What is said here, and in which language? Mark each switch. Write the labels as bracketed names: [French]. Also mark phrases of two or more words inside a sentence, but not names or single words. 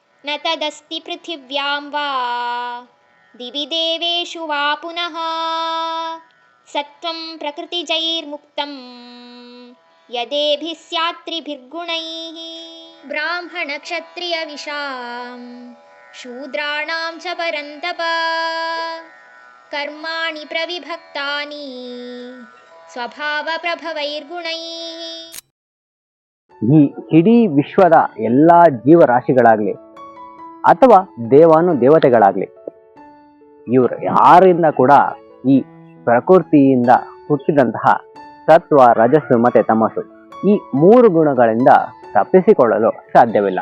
[Sanskrit] न तदस्ति पृथिव्यां वा दिवि देवेषु वा पुनः सत्त्वं प्रकृतिजैर्मुक्तं यदेभिः स्यात्त्रिभिर्गुणैः ब्राह्मणक्षत्रियविशां शूद्राणां च परन्तप कर्माणि प्रविभक्तानि ಸ್ವಭಾವಪ್ರಭವೈರ್ಗುಣೈಃ. [Kannada] ಈ ಇಡೀ ವಿಶ್ವದ ಎಲ್ಲ ಜೀವರಾಶಿಗಳಾಗ್ಲಿ ಅಥವಾ ದೇವತೆಗಳಾಗ್ಲಿ ಇವರು ಯಾರಿಂದ ಕೂಡ ಈ ಪ್ರಕೃತಿಯಿಂದ ಹುಟ್ಟಿದಂತಹ ಸತ್ವ, ರಜಸ್ಸು ಮತ್ತೆ ತಮಸ್ಸು ಈ 3 ಗುಣಗಳಿಂದ ತಪ್ಪಿಸಿಕೊಳ್ಳಲು ಸಾಧ್ಯವಿಲ್ಲ.